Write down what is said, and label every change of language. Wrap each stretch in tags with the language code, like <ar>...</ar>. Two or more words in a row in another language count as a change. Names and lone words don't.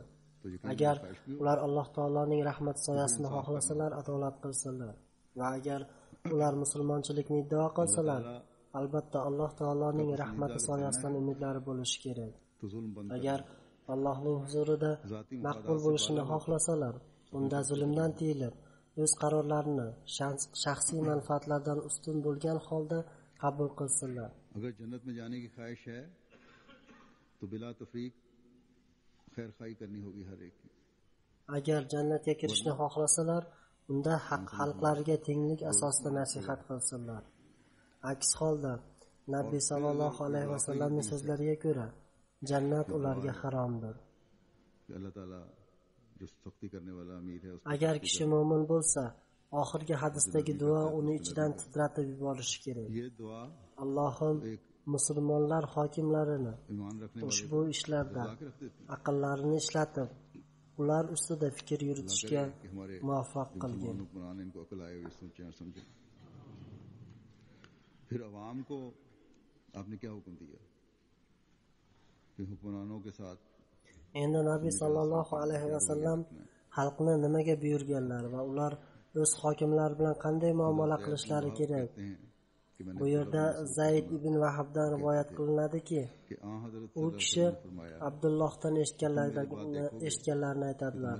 <uz>Agar ular Alloh taoloning rahmat soyasini xohlasalar, adolat qilsalar va agar ular musulmonchilikni iddao qilsalar, albatta Alloh taoloning rahmati soyasidan umidlari bo'lishi kerak. Agar Allohning huzurida maqbul bo'lishini xohlasalar, unda zulmdan tiyilib, o'z qarorlarini shaxsiy manfaatlardan ustun bo'lgan holda qabul qilsinlar.</uz> <ur>اگر جنت میں جانے کی خواہش ہے تو بلا تفریق خیر خواہی کرنی ہوگی ہر ایک کی.</ur> <uz>Agar jannatga kirishni xohlasalar, unda xalqlariga tenglik asosida nasihat qilsinlar. Aks holda Nabiy</uz> <ar>صلى الله عليه وسلم</ar> <uz>so'zlariga ko'ra, jannat ularga haromdir.</uz> <ur>اللہ تعالیٰ جو سختی کرنے والا امیر ہے.</ur> <uz>Agar kishi mo'min bo'lsa, oxirgi hadisdagi duo uni ichidan titratib yuborishi kerak. Allohim musulmonlar hokimlarini ushbu ishlarda aqllarini ishlatib, ular ustida fikr yuritishga muvaffaq qilgin.</uz> <ur>پھر عوام کو آپ نے کیا حکم دیا کہ حکمرانوں کے ساتھ</ur> <uz>endi Nabiy</uz> <ar>صلى الله عليه وسلم</ar> <uz>xalqni nimaga buyurganlar va ular o'z hokimlar bilan qanday muomala qilishlari kerak? Bu yerda Zayd ibn Vahbdan rivoyat qilinadiki, u kishi Abdullohdan eshitganlarini aytadilar.</uz>